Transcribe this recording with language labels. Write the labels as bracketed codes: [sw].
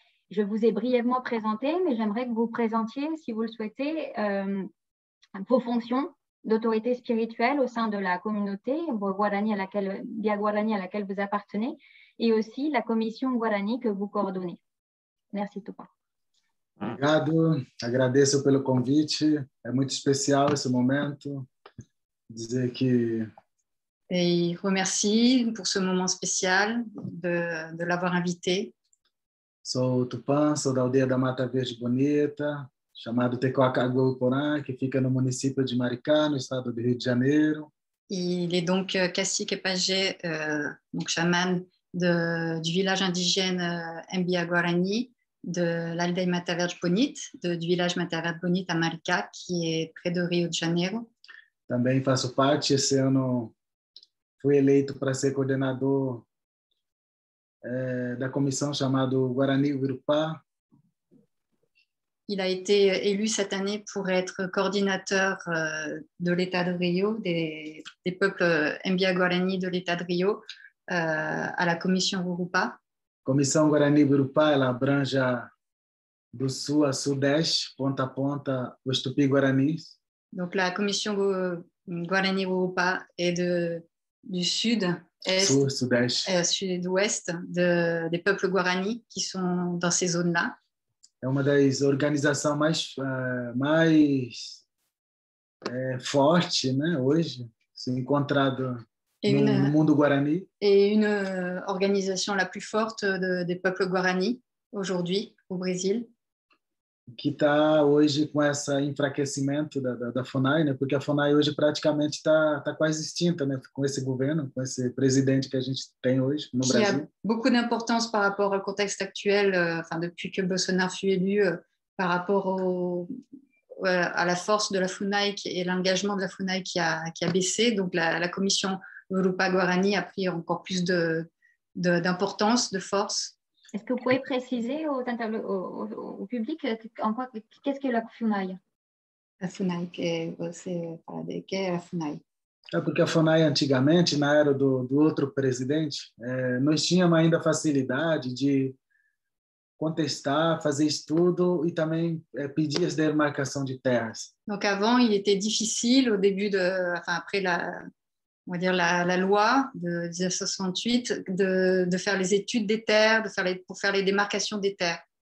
[fr] Je vous ai brièvement présenté, mais j'aimerais que vous présentiez, si vous le souhaitez, vos fonctions d'autorité spirituelle au sein de la communauté Bia Guarani à laquelle vous appartenez, et aussi la commission Guarani que vous coordonnez. Merci, Tupã. [pt] Obrigado, agradeço pelo convite, é muito especial esse momento, dizer que... [fr] Et il remercie pour ce moment spécial de l'avoir invité. [pt] Sou o Tupã, sou da aldeia da Mata Verde Bonita, chamado Tecoacagoporã, que fica no município de Maricá, no estado do Rio de Janeiro. [fr] Il est donc cacique et pagé, donc chaman du village indigène Mbia Guarani, de l'aldeia Mata Verde Bonita, du village Mata Verde Bonita à Maricá, qui est près de Rio de Janeiro. [pt] Também faço parte, esse ano fui eleito para ser coordenador da comissão chamada Guarani Urupá. [fr] Il a été élu cette année pour être coordinateur de l'État de Rio, des peuples Mbia Guarani de l'État de Rio, à la commission Urupá. [pt] Comissão Guarani Urupá, ela abrange do sul a sudeste, ponta a ponta, os Tupi-Guaranis. [fr] Donc la commission Guarani Urupá est du sud, est, sud-est, sud-ouest des peuples Guarani qui sont dans ces zones-là. [pt] É uma das organizações mais forte, né, hoje, se encontrado no mundo Guarani. [fr] Et une organisation la plus forte des peuples Guarani aujourd'hui au Brésil. [pt] Que está hoje com esse enfraquecimento da FUNAI, né? Porque a FUNAI hoje praticamente está quase extinta, né? Com esse governo, com esse presidente que a gente tem hoje no Brasil. [fr] Qui a beaucoup d'importance par rapport au contexte actuel, depuis que Bolsonaro fut élu, par rapport à la force de la FUNAI et l'engagement de la FUNAI qui a baissé. Donc la commission Urupá Guarani a pris encore plus d'importance, de force. Est-ce que vous pouvez préciser au public qu'est-ce que la FUNAI? La FUNAI, [pt] você fala de que é a FUNAI? Porque a FUNAI antigamente, na era do outro presidente, nós tínhamos ainda facilidade de contestar, fazer estudo e também pedir a demarcação de terras. [fr] Donc avant, il était difficile au début après on va dire la loi de 1968, de faire les études des terres, pour faire les démarcations des terres.